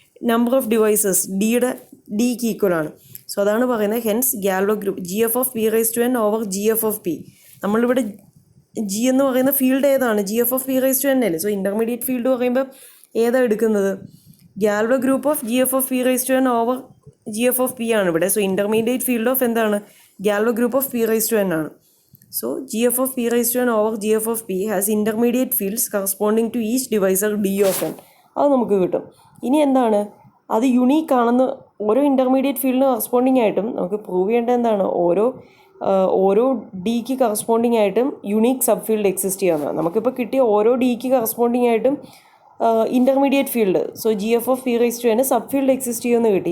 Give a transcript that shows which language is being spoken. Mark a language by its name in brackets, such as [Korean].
[Malayalam] Number of devices ഡിക്ക് ഈക്വലാണ്. So അതാണ് പറയുന്നത് hence galvo group G F of P raise to N over G F of P. നമ്മളിവിടെ G എന്ന് പറയുന്ന field ഏതാണ്? G F of P raise to N അല്ലേ. So intermediate field പറയുമ്പോൾ ഏതാണ് എടുക്കുന്നത്? Galvo group of G F of P raise to N over G F of P ആണ് ഇവിടെ. സോ ഇൻ്റർമീഡിയറ്റ് ഫീൽഡ് ഓഫ് എന്താണ്? Galvo group of P raise to N ആണ്. [English] So GF of P raised to n over GF of P has intermediate fields corresponding to each divisor D of n. [Malayalam] അത് നമുക്ക് കിട്ടും. ഇനി എന്താണ്, അത് unique ആണെന്ന് ഓരോ ഇൻ്റർമീഡിയറ്റ് ഫീൽഡിന് കറസ്പോണ്ടിങ് ആയിട്ടും നമുക്ക് പ്രൂവ് ചെയ്യേണ്ടത് എന്താണ്, ഓരോ ഡിക്ക് കറസ്പോണ്ടിങ് ആയിട്ടും യുണീക്ക് സബ് ഫീൽഡ് എക്സിസ്റ്റ് ചെയ്യാവുന്നതാണ്. നമുക്കിപ്പോൾ കിട്ടിയ ഓരോ ഡിക്ക് കറസ്പോണ്ടിങ് ആയിട്ടും intermediate field, so G F of P raise to n sub field exist ചെയ്യുമെന്ന് കിട്ടി.